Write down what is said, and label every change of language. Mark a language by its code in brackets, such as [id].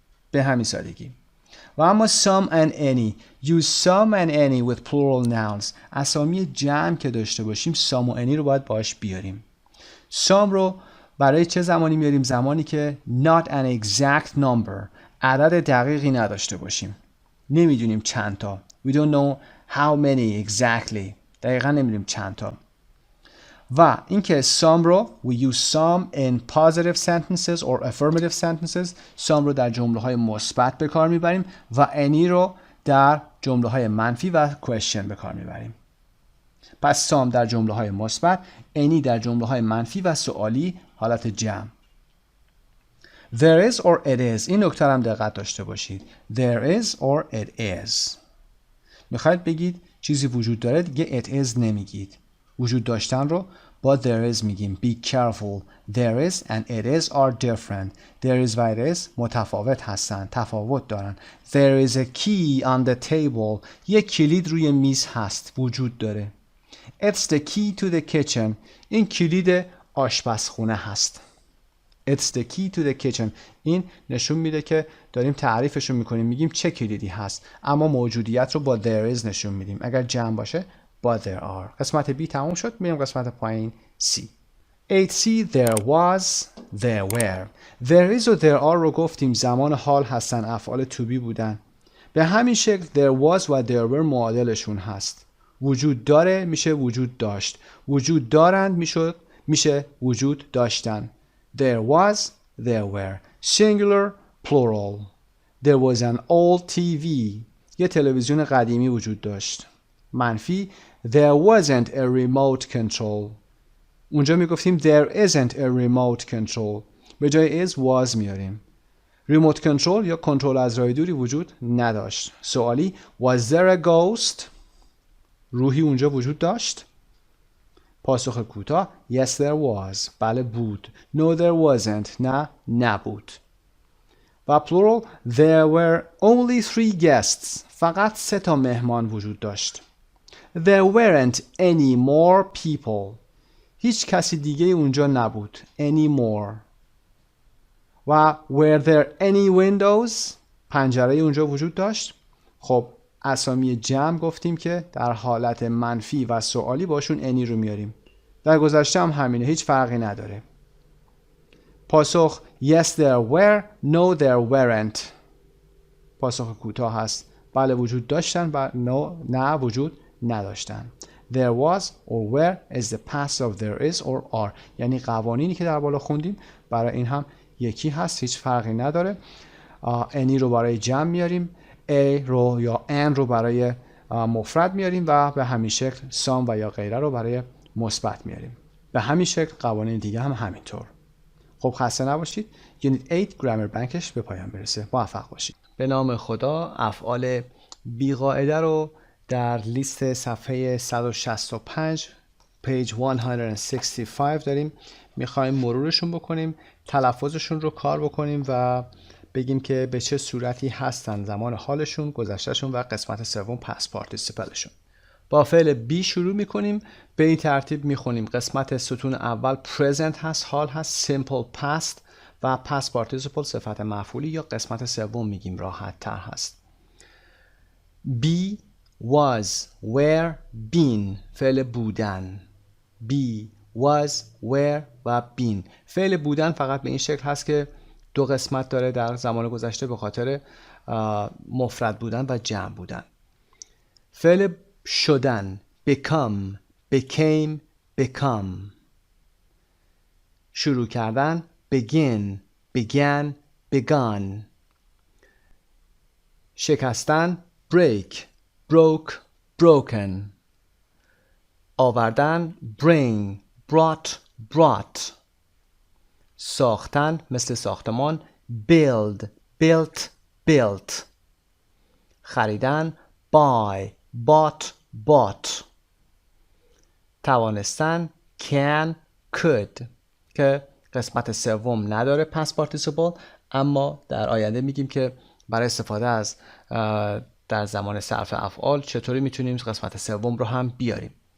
[fa] به همین سادگی. [en] و اما some and any. Use some and any with plural nouns. [fa] اسامی جمع که داشته باشیم some و any رو باید باش بیاریم. some رو برای چه زمانی میاریم؟ زمانی که [en] not an exact number. [fa] عدد دقیقی نداشته باشیم. نمیدونیم چند تا. [en] We don't know how many exactly. [fa] دقیقا نمیدونیم چند تا. و اینکه some رو [en] we use some in positive sentences or affirmative sentences. [fa] some رو در جمله های مثبت به کار میبریم و any رو در جمله های منفی و question به کار میبریم. پس some در جمله های مثبت، any در جمله های منفی و سوالی حالت جمع. [en] There is or it is. [fa] این نکته هم دقت داشته باشید. [en] There is or it is. [fa] میخواید بگید چیزی وجود داره دیگه it is نمیگید. وجود داشتن رو با there is میگیم. [en] Be careful. There is and it is are different. There is و it is [fa] متفاوت هستن. تفاوت دارن. [en] There is a key on the table. [fa] یک کلید روی میز هست. وجود داره. [en] It's the key to the kitchen. [fa] این کلید آشپزخونه هست. [en] It's the key to the kitchen. [fa] این نشون میده که داریم تعریفشون میکنیم. میگیم چه کلیدی هست. اما موجودیت رو با there is نشون میدیم. اگر جمع باشه با there are. قسمت B تموم شد. میریم قسمت پایین C. 8C [en] there was, there were. [fa] There is و there are رو گفتیم زمان حال هستن. افعال to be بودن. به همین شکل there was و there were معادلشون هست. وجود داره میشه وجود داشت. وجود دارند میشه وجود داشتن. [en] There was, there were. Singular, plural. There was an old TV. [fa] یه تلویزیون قدیمی وجود داشت. [en] منفی there wasn't a remote control. [fa] اونجا میگفتیم [en] there isn't a remote control. [fa] به جای is was میاریم. remote control یا کنترل از راه دوری وجود نداشت. سوالی [en] was there a ghost؟ [fa] روحی اونجا وجود داشت؟ پاسخ کوتاه [en] yes there was. [fa] بله بود. [en] no there wasn't. [fa] نه نبود. [en] و plural there were only 3 guests. [fa] فقط 3 تا مهمان وجود داشت. [en] there weren't any more people. [fa] هیچ کسی دیگه اونجا نبود. any more. و [en] were there any windows؟ [fa] پنجره اونجا وجود داشت. خب اسامی جمع گفتیم که در حالت منفی و سوالی باشون any رو میاریم. در گذشته هم همینه. هیچ فرقی نداره. [en] پاسخ yes there were. no there weren't. [fa] پاسخ کوتاه هست. بله وجود داشتن و no نه وجود نداشتن. [en] There was or were is the past of there is or are. [fa] یعنی قوانینی که در بالا خوندیم برای این هم یکی هست. هیچ فرقی نداره. any رو برای جمع میاریم. a رو یا an رو برای مفرد میاریم و به همین شکل some و یا غیره رو برای مثبت میاریم. به همین شکل قوانین دیگه هم همینطور. خب خسته نباشید. یونیت 8 گرامر بانکش به پایان برسه. موفق باشید. به نام خدا. افعال بی‌قاعده رو در لیست صفحه 165 پیج 165 داریم. میخوایم مرورشون بکنیم، تلفظشون رو کار بکنیم و بگیم که به چه صورتی هستن، زمان حالشون، گذشتهشون و قسمت سوم پست پارتیسیپلشون. با فعل بی شروع میکنیم. به این ترتیب میخونیم. قسمت ستون اول present هست، حال هست، simple past و past participle صفت مفعولی یا قسمت سوم میگیم راحت تر هست. [en] be was were been فعل بودن. be was were و been. [fa] فعل بودن فقط به این شکل هست که 2 قسمت داره در زمان گذشته به خاطر مفرد بودن و جمع بودن. [en] فعل شدن become became become. شروع کردن begin began begun. شکستن break broke broken. آوردن bring brought brought. ساختن مثل ساختمان build built built. خریدن buy bought bought. [fa] توانستن can could که قسمت سوم نداره past participle، اما در آینده میگیم که برای استفاده از در زمان صرف افعال چطوری میتونیم قسمت سوم رو هم بیاریم.